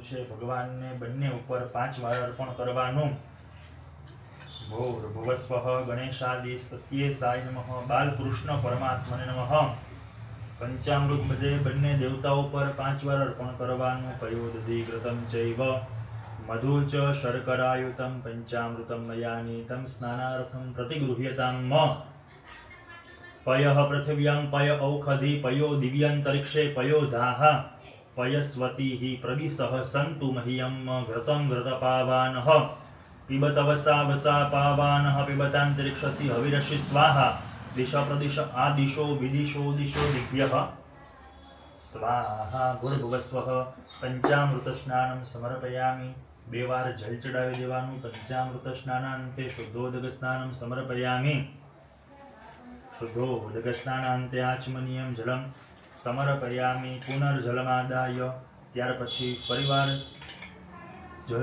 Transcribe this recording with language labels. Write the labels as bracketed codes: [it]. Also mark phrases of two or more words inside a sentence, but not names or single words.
[gu] છે ભગવાનને બંને ઉપર 5 વાર અર્પણ કરવાનું [sa] भूर्भुवस्वः गणेशादि सत्येसाय नमः बालकृष्ण परमात्मने नमः [gu] પંચામૃત બધે બંને દેવતાઓ પર 5 વાર અર્પણ કરવાનું [sa] पयोदधि घृतं चैव मधु च शर्करायुतं पञ्चामृतं मयानीतं स्नानार्थं प्रतिगृह्यताम् पयः पृथिव्यां पय औषधि पयो दिव्यान्तरिक्षे पयो धाः पयस्वतीः प्रदिशः सन्तु मह्यं घृतं घृतपावानः पिबत वसा वसा पावानः पिबतान्तरिक्षसि हविरसि स्वाहा दिश प्रदिश आदिशो विदिशो दिशो दिव्यः स्वाहा भूर्भुवस्वः पंचामृत स्नानं समर्पयामि [gu] 2 વાર જલ ચડાવી દેવાનું [sa] पञ्चामृत स्नानान्ते शुद्धोदक स्नानं समर्पयामि शुद्धोदक स्नानान्ते आचमनीयं जलं समर्पयामि पुनर्जलमादाय [gu] ત્યાર પછી ફરીવાર જલ